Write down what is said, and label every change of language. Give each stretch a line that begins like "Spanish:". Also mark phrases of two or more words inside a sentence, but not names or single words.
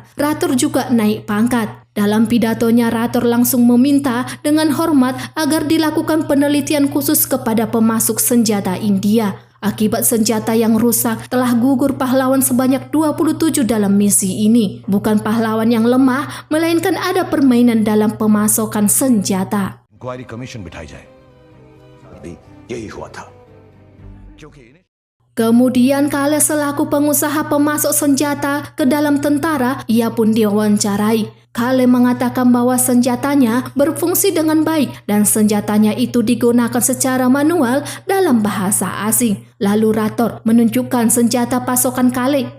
Indonesian: Rathore juga naik pangkat. Dalam pidatonya Rathore langsung meminta dengan hormat agar dilakukan penelitian khusus kepada pemasok senjata India. Akibat senjata yang rusak, telah gugur pahlawan sebanyak 27 dalam misi ini. Bukan pahlawan yang lemah, melainkan ada permainan dalam pemasokan senjata.
English: inquiry commission
Hindi: बिठाई जाए अभी यही हुआ था क्योंकि इन्हें
Indonesian: Kemudian Kale selaku pengusaha pemasok senjata ke dalam tentara, ia pun diwawancarai. Kale mengatakan bahwa senjatanya berfungsi dengan baik dan senjatanya itu digunakan secara manual dalam bahasa asing. Lalu Rathore menunjukkan senjata pasokan Kale.